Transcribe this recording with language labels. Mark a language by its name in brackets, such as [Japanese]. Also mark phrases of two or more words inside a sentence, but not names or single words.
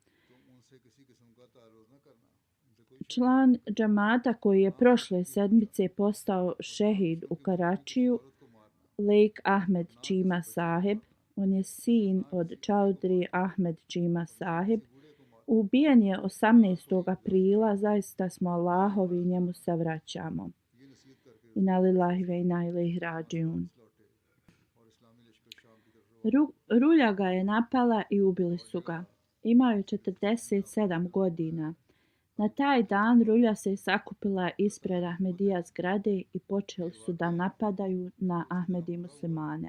[Bosnian] Član džamata koji je prošle sedmice postao šehid u Karačiju, Lejk Ahmed Čima Saheb, on je sin od Chaudhry Ahmed Čima Saheb, ubijen je 18. aprila, zaista smo Allahovi i njemu se vraćamo. [Arabic] إنا لله وإنا إليه راجعون. [Bosnian] Rulja ga je napala i ubili su ga. Imao je 47 godina. Na taj dan Rulja se sakupila ispred Ahmedija zgrade i počeli su da napadaju na Ahmedi muslimane.